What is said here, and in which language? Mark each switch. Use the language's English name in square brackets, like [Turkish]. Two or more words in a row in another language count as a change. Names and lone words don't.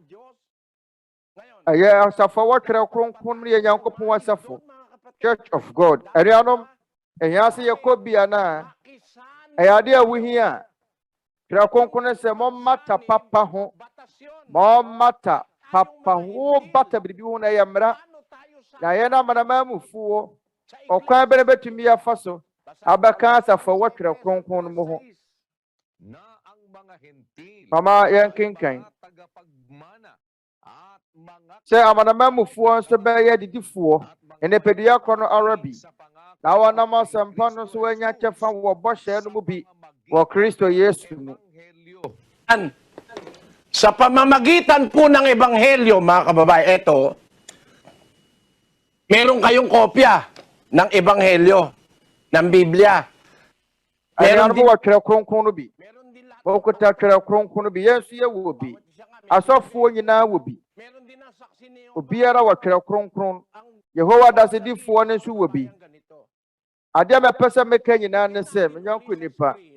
[Akan] ɛyɛ asafo a wɔtwerɛ Kronkron no yɛ Nyankopɔn asafo Church of God ɛnuanom ɛhia sɛ yɛkɔ bia na ɛyɛ ade a wohia Twerɛ Kronkron no sɛ mommata papa ho mommata papa ho bata biribi ho na ɛyɛ mmara na yɛ na amanamamufoɔ ɔkwan bɛne bɛtumi afa so abɛka asafo a wɔtwerɛ Kronkron no mu ho [Filipino] Na ang mga hentil [Akan] mama yɛnkenkan [Filipino] tagapagmana [Akan] Sɛ amanamamufoɔ nso bɛyɛ didifoɔ nipadua korɔ no ara bi na wɔnam asɛmpa no so wɔanya kyɛfa wɔ bɔhyɛ no mu bi wɔ Kristo Yesu mu. [Filipino] Sa pamamagitan po ng Ebanghelyo, mga kababae, eto, meron kayong kopya ng Ebanghelyo, ng Biblia. Meron din [Akan] Twerɛ Kronkron no bi. Wɔkuta Twerɛ Kronkron no bi. Yɛn nso yɛwɔ bi. Asɔfoɔ nyinaa wɔ bi. Obiara wɔ Twerɛ Kronkron. Yehowa dasedifoɔ no nso wɔ bi. Adeɛ mɛpɛ sɛ meka nyinaa ne sɛ menyɔnko nipa.